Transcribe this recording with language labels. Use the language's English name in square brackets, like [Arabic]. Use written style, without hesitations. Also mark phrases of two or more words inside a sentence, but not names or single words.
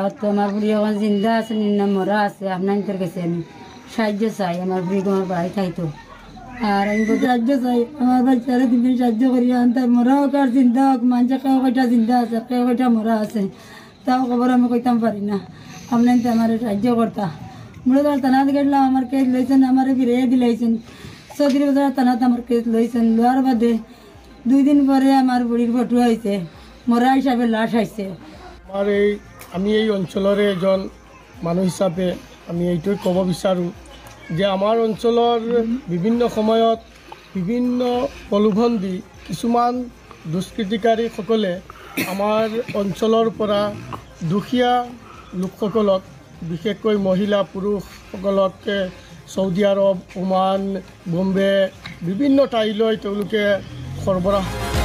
[Bangla] তো আমার বুড়ি এখন জিন্দা আছে না মরা আছে আপনার কাছে আমি সাহায্য চাই আমার বুড়ি আমার বাড়ি খাইতো আর আমি সাহায্য চাই আমার বাচ্চারা তুমি সাহায্য করি আনতে মরা হোক আর জিন্দা হোক মানুষ কেউ কয়টা জিন্দা আছে কেউ কয়টা মরা আছে তাও খবর আমি কইতাম পারি না আপনার আমার সাহায্য করতা মূলত থানাত গেলাম আমার কেস লইছেন আমার ফিরিয়ে দিলাইছেন 34 বছর থানাত আমার কেস লইছেন লোয়ার বাদে 2 দিন পরে আমার বুড়ির ফটো হয়েছে মরা হিসাবে লাশ আইছে [Assamese] আমি এই অঞ্চলের এজন মানুষ হিসাবে আমি এইটোই ক'ব বিচাৰোঁ যে আমাৰ অঞ্চলৰ বিভিন্ন সময়ত বিভিন্ন প্ৰলোভন দি কিছুমান দুষ্কৃতিকাৰীসকলে আমাৰ অঞ্চলৰ পৰা দুখীয়া লোকসকলক বিশেষকৈ মহিলা পুৰুষসকলক সৌদি আৰব ওমান বম্বে বিভিন্ন ঠাইলৈ তেওঁলোকে সৰবৰাহ